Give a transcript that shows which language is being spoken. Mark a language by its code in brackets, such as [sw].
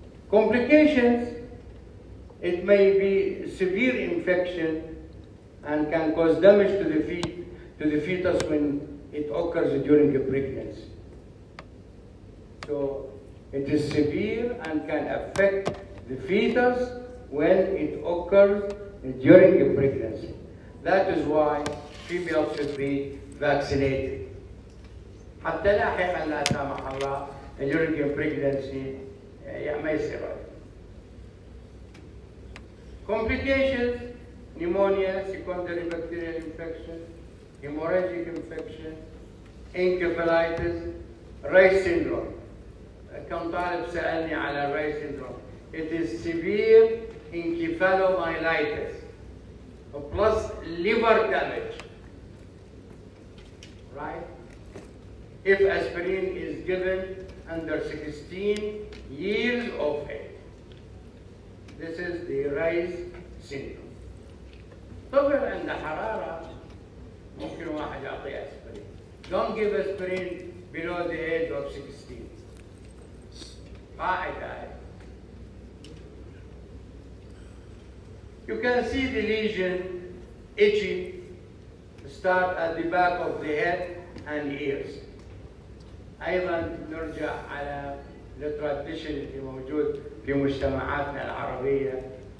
[en] Complications, it may be severe infection and can cause damage to the fetus when it occurs during a pregnancy. So it is severe and can affect the fetus when it occurs during a pregnancy. That is why females should be vaccinated. [ar] حتى لاحقا لا سمح الله [en] during a pregnancy [ar] ما يصير. [en] Complications: pneumonia, secondary bacterial infection, hemorrhagic infection, encephalitis, Ray's syndrome. [ar] كم طالب سألني على Ray's syndrome. [en] It is severe encephalomyelitis plus liver damage, right? If aspirin is given under 16 years of age. This is the Ray's syndrome. [ar] طفل عنده حرارة ممكن واحد يعطيه aspirin. [en] Don't give aspirin below the age of 16. قاعدة. You can see the lesion itchy, start at the back of the head and ears. [ar] أيضا نرجع على التراديشن اللي موجود في مجتمعاتنا العربية.